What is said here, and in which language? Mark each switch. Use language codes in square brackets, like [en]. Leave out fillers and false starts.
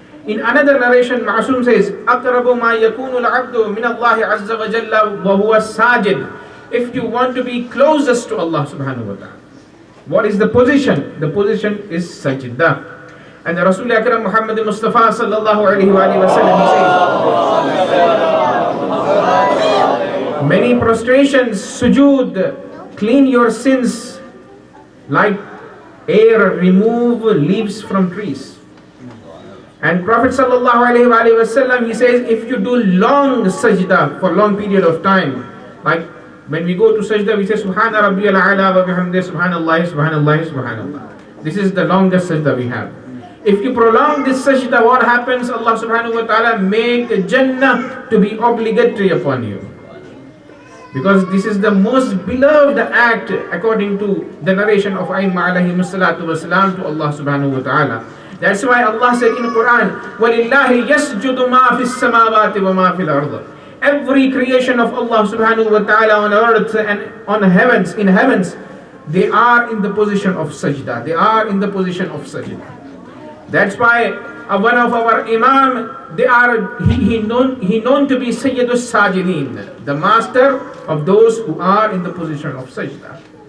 [en] In another narration, Ma'asum says, [ar] أَقْرَبُ مَا يَكُونُ الْعَبْدُ مِنَ اللَّهِ عَزَّ وَجَلَّ وَهُوَ السَّاجِدُ. [en] If you want to be closest to Allah subhanahu wa ta'ala, what is the position? The position is sajda. And the Rasul Akram Muhammad Mustafa sallallahu alayhi wa sallam, he says, many prostrations, sujood, clean your sins like air remove leaves from trees. And Prophet sallallahu alayhi wa sallam, he says, if you do long sajda for long period of time, like when we go to sajda, we say Subhana Rabbiyal A'la wa bihamdi Subhanallah, Subhanallah, Subhanallah. This is the longest sajda we have. If you prolong this sajda, what happens? Allah subhanahu wa ta'ala make Jannah to be obligatory upon you. Because this is the most beloved act according to the narration of Aimma alayhi salatu wa salam to Allah subhanahu wa ta'ala. That's why Allah said in Quran, [ar] وَلِلَّهِ يَسْجُدُ مَا فِي السَّمَاوَاتِ وَمَا فِي الْأَرْضِ. [en] Every creation of Allah subhanahu wa ta'ala on earth and on heavens, in heavens, they are in the position of sajda. They are in the position of sajda. That's why one of our imam, he known to be Sayyidus Sajideen, the master of those who are in the position of sajda.